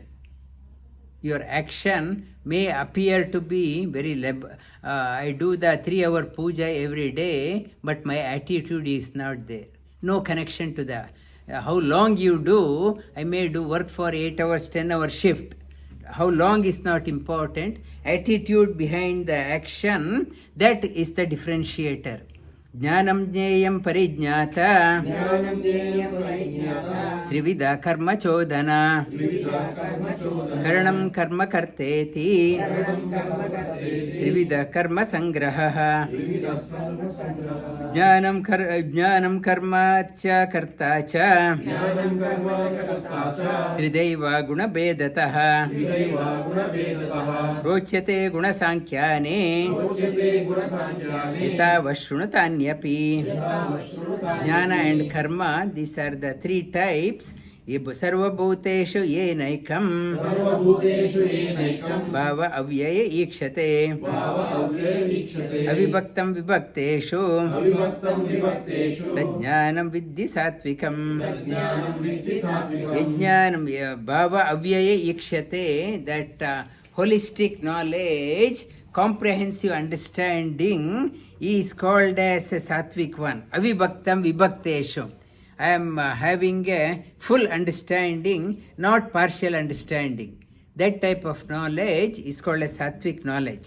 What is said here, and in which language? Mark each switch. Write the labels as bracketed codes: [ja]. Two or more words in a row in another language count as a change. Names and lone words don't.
[en] Your action may appear to be very I do the 3-hour puja every day, but my attitude is not there. No connection to the how long you do. I may do work for 8 hours, 10-hour shift. How long is not important. Attitude behind the action, that is the differentiator. [sa] ಜ್ಞಾನಂ ಜ್ಞೇಯಂ ಪರಿಜ್ಞಾತ ತ್ರಿವಿಧ ಕರ್ಮ ಚೋದನ ಕರ್ಣಂ ಕರ್ಮ ಕರ್ತೇತಿ ತ್ರಿವಿಧ ಕರ್ಮ ಸಂಗ್ರಹ ಜ್ಞಾನಂ ಕರ್ಮ ಚ ಕರ್ತ ಚ ತ್ರಿದೈವ ಗುಣಭೇದತಃ ರೋಚ್ಯತೆ ಗುಣಸಾಂಖ್ಯಾನೇ ಯಥಾವಶೃಣುತಾನ್ಯಪಿ. [en] ಜ್ಞಾನ and karma, these are the three types. [sa] ಸರ್ವಭೂತೇಷು ಏನೈಕಂ ಭಾವ ಅವ್ಯಯ ಈಕ್ಷತೆ ಅವಿಭಕ್ತಂ ವಿಭಕ್ತೇಷು ತಜ್ಞಾನಂ ವಿದ್ಧಿ ಸಾತ್ವಿಕಂ. ಯಜ್ಞಾನಂ ಭಾವ ಅವ್ಯಯ ಈಕ್ಷತೆ, [en] that holistic knowledge, comprehensive understanding is called as a sattvic one. [sa] अविभक्तं विभक्तेषु. [en] I am having a full understanding, not partial understanding. That type of knowledge is called as sattvic knowledge.